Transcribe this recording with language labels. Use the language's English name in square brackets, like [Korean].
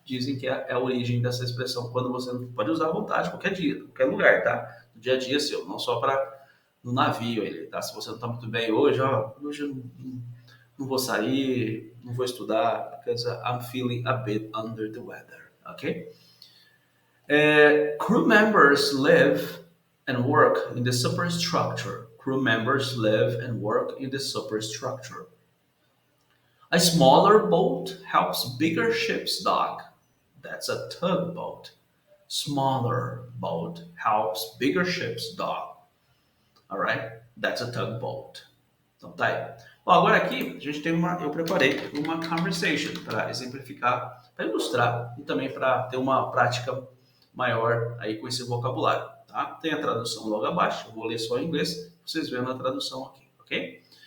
[Portuguese] Dizem que é a origem dessa expressão, quando você pode usar à vontade, qualquer dia, qualquer lugar, tá? No dia a dia seu, não só para no navio, ele, tá? Se você não está muito bem hoje, hoje eu não vou sair, não vou estudar, [English] because I'm feeling a bit under the weather, [Portuguese] ok? [English] Crew members live and work in the superstructure. Crew members live and work in the superstructure. A smaller boat helps bigger ships dock. That's a tugboat. Smaller boat helps bigger ships dock. All right? That's a tugboat. [Portuguese] Então tá aí. Bom, agora aqui a gente tem eu preparei uma conversation para exemplificar, para ilustrar e também para ter uma prática maior aí com esse vocabulário, tá? Tem a tradução logo abaixo, eu vou ler só em inglês, vocês vendo a tradução aqui, ok?